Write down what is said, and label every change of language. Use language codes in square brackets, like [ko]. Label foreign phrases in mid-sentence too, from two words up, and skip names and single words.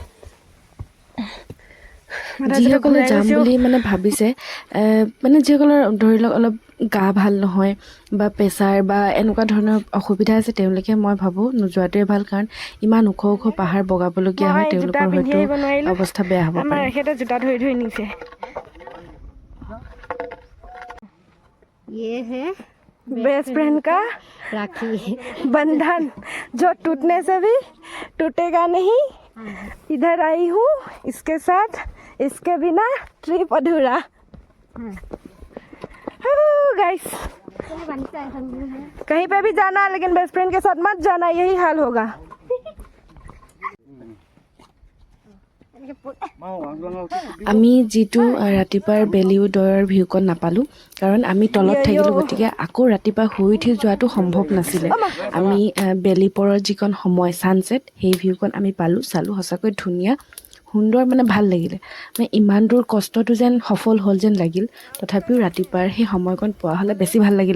[as] যিসকলে যাম বুলি মানে ভাবিছে মানে যিসকলৰ ধৰি লওক অলপ গা ভাল নহয় বা প্ৰেছাৰ বা এনেকুৱা ধৰণৰ অসুবিধা আছে তেওঁলোকে মই ভাবোঁ নোযোৱাটোৱে ভাল কাৰণ ইমান ওখ পাহাৰ বগাবলগীয়া হয় তেওঁলোকৰ হয়তো অৱস্থা বেয়া হ'ব পাৰে এখেতে জোতা ধৰি নিছে [en] best friend [as] का [hi] राखी बंधन जो टूटने से भी टूटेगा नहीं इधर आई हूँ इसके साथ इसके बिना ट्रिप अधूरा गाइस कहीं पे भी जाना लेकिन [en] best friend [hi] के साथ मत जाना यही हाल होगा [as] আমি যিটো ৰাতিপুৱাৰ বেলি উদয়ৰ ভিউকণ নাপালোঁ কাৰণ আমি তলত থাকিলোঁ গতিকে আকৌ ৰাতিপুৱা শুই উঠি যোৱাটো সম্ভৱ নাছিলে আমি বেলি পৰৰ যিকণ সময় ছানছেট সেই ভিউকণ আমি চালোঁ সঁচাকৈ ধুনীয়া সুন্দৰ মানে ভাল লাগিলে মানে ইমান দূৰ কষ্টটো যেন সফল হ'ল যেন লাগিল তথাপিও ৰাতিপুৱাৰ সেই সময়কণ পোৱা হ'লে বেছি ভাল লাগিলে